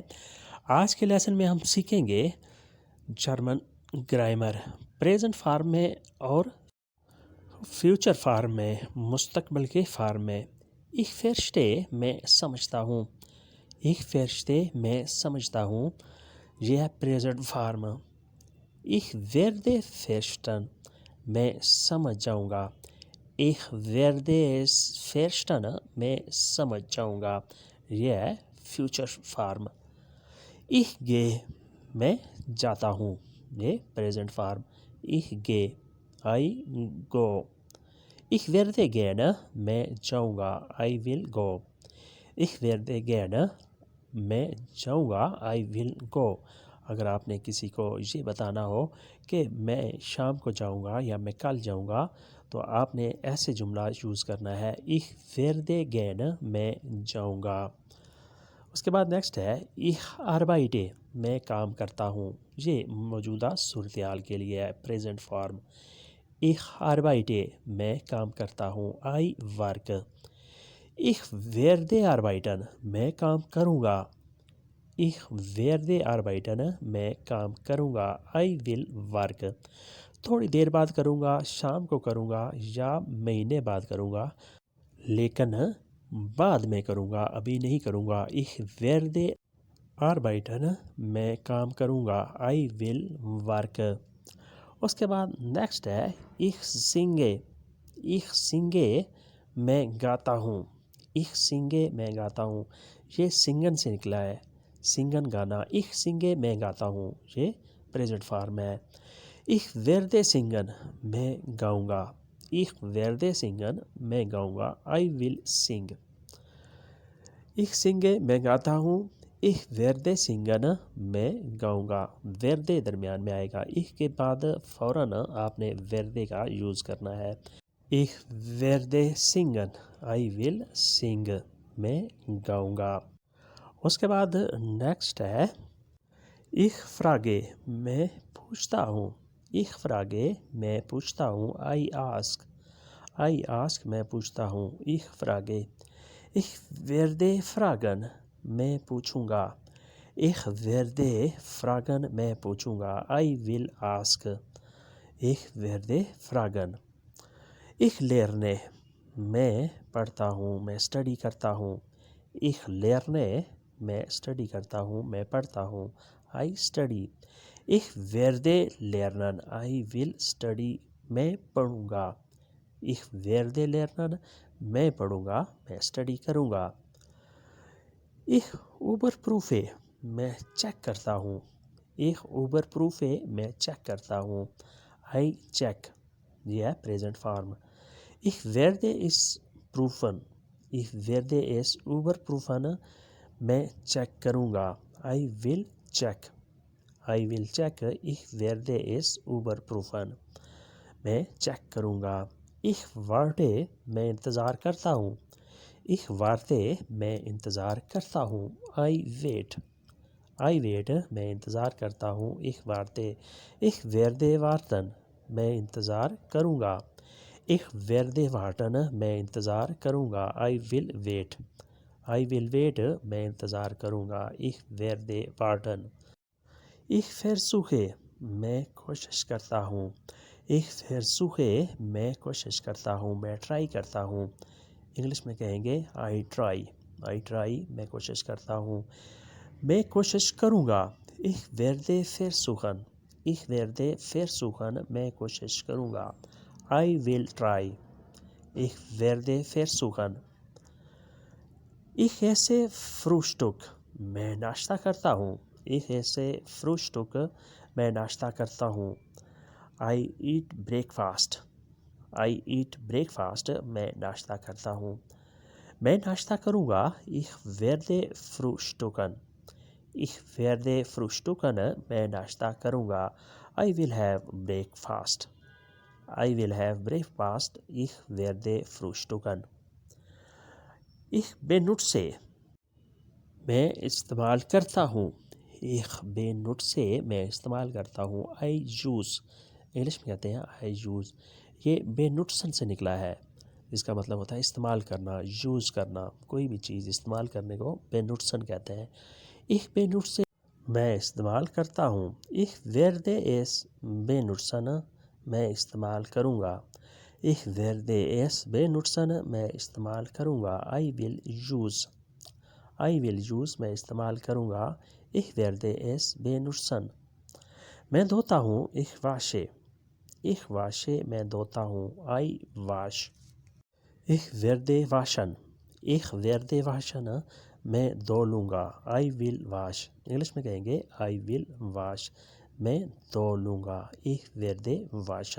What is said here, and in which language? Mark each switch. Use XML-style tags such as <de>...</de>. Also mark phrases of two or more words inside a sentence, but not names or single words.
<ur>آج کے لیسن میں ہم سیکھیں گے جرمن گرامر،</ur> <en>present form</en> <ur>میں اور</ur> <en>future form</en> <ur>میں، مستقبل کے فارم میں۔</ur> <de>Ich verstehe</de> <ur>میں سمجھتا ہوں،</ur> <de>Ich verstehe</de> <ur>میں سمجھتا ہوں، یہ ہے</ur> <en>present form.</en> <de>Ich werde verstehen</de> <ur>میں سمجھ جاؤں گا،</ur> <de>Ich werde es verstehen</de> <ur>میں سمجھ جاؤں گا، یہ ہے</ur> <en>future form.</en> <de>Ich gehe</de> <ur>میں جاتا ہوں، یہ</ur> <en>present form.</en> <de>Ich gehe</de> <en>I go۔</en> <de>Ich werde gehen</de> <ur>میں جاؤں گا،</ur> <en>I will go۔</en> <de>Ich werde gehen</de> <ur>میں جاؤں گا،</ur> <en>I will go۔</en> <ur>اگر آپ نے کسی کو یہ بتانا ہو کہ میں شام کو جاؤں گا یا میں کل جاؤں گا، تو آپ نے ایسے جملہ یوز کرنا ہے،</ur> <de>Ich werde gehen</de> <ur>میں جاؤں گا۔ اس کے بعد نیکسٹ ہے</ur> <de>Ich arbeite</de> <ur>میں کام کرتا ہوں، یہ موجودہ صورتحال کے لیے ہے</ur> <en>present form.</en> <de>Ich arbeite</de> <ur>میں کام کرتا ہوں،</ur> <en>I work۔</en> <de>Ich werde arbeiten</de> <ur>میں کام کروں گا،</ur> <de>Ich werde arbeiten</de> <ur>میں کام کروں گا،</ur> <en>I will work۔</en> <ur>تھوڑی دیر بعد کروں گا، شام کو کروں گا یا مہینے بعد کروں گا، لیکن بعد میں کروں گا، ابھی نہیں کروں گا۔</ur> <de>Ich werde arbeiten</de> <ur>میں کام کروں گا،</ur> <en>I will work۔</en> <ur>اس کے بعد نیکسٹ ہے</ur> <de>Ich singe۔ Ich singe</de> <ur>میں گاتا ہوں،</ur> <de>Ich singe</de> <ur>میں گاتا ہوں، یہ سنگن سے نکلا ہے، سنگن گانا۔</ur> <de>Ich singe</de> <ur>میں گاتا ہوں، یہ</ur> <en>present form</en> <ur>ہے۔</ur> <de>Ich werde singen</de> <ur>میں گاؤں گا،</ur> <de>Ich werde singen</de> <ur>میں گاؤں گا،</ur> <en>I will sing۔</en> <de>Ich singe</de> <ur>میں گاتا ہوں،</ur> <de>Ich werde singen</de> <ur>میں گاؤں گا، werde درمیان میں آئے گا، ich کے بعد فوراً آپ نے werde کا یوز کرنا ہے۔</ur> <de>Ich werde singen</de> <en>I will sing</en> <ur>میں گاؤں گا۔ اس کے بعد نیکسٹ ہے</ur> <de>Ich frage</de> <ur>میں پوچھتا ہوں،</ur> <de>Ich frage</de> <ur>میں پوچھتا ہوں،</ur> <en>I ask</en> <ur>میں پوچھتا ہوں،</ur> <de>Ich frage۔ Ich werde fragen</de> <ur>میں پوچھوں گا،</ur> <de>Ich werde fragen</de> <ur>میں پوچھوں گا،</ur> <en>I will ask۔</en> <de>Ich werde fragen۔ Ich lerne</de> <ur>میں پڑھتا ہوں، میں اسٹڈی کرتا ہوں،</ur> <de>Ich lerne</de> <ur>میں اسٹڈی کرتا ہوں، میں پڑھتا ہوں،</ur> <en>I study۔</en> <de>Ich werde lernen</de> <en>I will study</en> <ur>میں پڑھوں گا،</ur> <de>Ich werde lernen</de> <ur>میں پڑھوں گا، میں اسٹڈی کروں گا۔</ur> <de>Ich überprüfe</de> <ur>میں چیک کرتا ہوں،</ur> <de>Ich überprüfe</de> <ur>میں چیک کرتا ہوں،</ur> <en>I check،</en> <ur>یہ ہے</ur> <en>present form.</en> <de>Ich werde es prüfen Ich werde es überprüfen</de> <ur>میں چیک کروں گا،</ur> <en>I will check۔ I will check</en> <de>Ich werde es überprüfen</de> <ur>میں چیک کروں گا۔</ur> <de>Ich warte</de> <ur>میں انتظار کرتا ہوں،</ur> <de>Ich warte</de> <ur>میں انتظار کرتا ہوں،</ur> <en>I wait۔ I wait</en> <ur>میں انتظار کرتا ہوں،</ur> <de>Ich warte۔ Ich werde warten</de> <ur>میں انتظار کروں گا،</ur> <de>Ich werde warten</de> <ur>میں انتظار کروں گا،</ur> <en>I will wait۔ I will wait</en> <ur>میں انتظار کروں گا،</ur> <de>Ich werde warten۔ Ich versuche</de> <ur>میں کوشش کرتا ہوں،</ur> <de>Ich versuche</de> <ur>میں کوشش کرتا ہوں، میں ٹرائی کرتا ہوں، انگلش میں کہیں گے</ur> <en>I try</en> <ur>میں کوشش کرتا ہوں، میں کوشش کروں گا، Ich werde versuchen Ich werde versuchen میں کوشش کروں گا،</ur> <en>I will try۔</en> <de>Ich werde versuchen۔ Ich esse Frühstück</de> <ur>میں ناشتہ کرتا ہوں،</ur> <de>Ich esse Frühstück</de> <ur>میں ناشتہ کرتا ہوں،</ur> <en>I eat breakfast I eat breakfast</en> <ur>میں ناشتہ کرتا ہوں، میں ناشتہ کروں گا، Ich werde frühstücken Ich werde frühstücken میں ناشتہ کروں گا،</ur> <en>I will have breakfast I will have breakfast</en> <de>Ich werde frühstücken۔ Ich benutze</de> <ur>میں استعمال کرتا ہوں،</ur> <de>Ich benutze</de> <ur>میں استعمال کرتا ہوں،</ur> <en>I use</en> <ur>انگلش میں کہتے ہیں</ur> <en>I use،</en> <ur>یہ benutzen سے نکلا ہے، اس کا مطلب ہوتا ہے استعمال کرنا، یوز کرنا، کوئی بھی چیز استعمال کرنے کو بینوٹسن کہتے ہیں۔</ur> <de>ich benutze</de> <ur>میں استعمال کرتا ہوں،</ur> <de>ich werde es benutzen</de> <ur>میں استعمال کروں گا،</ur> <de>ich werde es benutzen</de> <ur>میں استعمال کروں گا،</ur> <en>I will use</en> <ur>میں استعمال کروں گا،</ur> <de>ich werde es benutzen</de> <ur>میں دھوتا ہوں،</ur> <de>ich wasche</de> <ur>میں دھوتا ہوں،</ur> <en>I wash</en> <de>ich werde waschen</de> <ur>میں دھو لوں گا،</ur> <en>I will wash</en> <ur>انگلش میں کہیں گے</ur> <en>I will wash</en> <ur>میں دھو لوں گا،</ur> <de>ich werde waschen۔</de>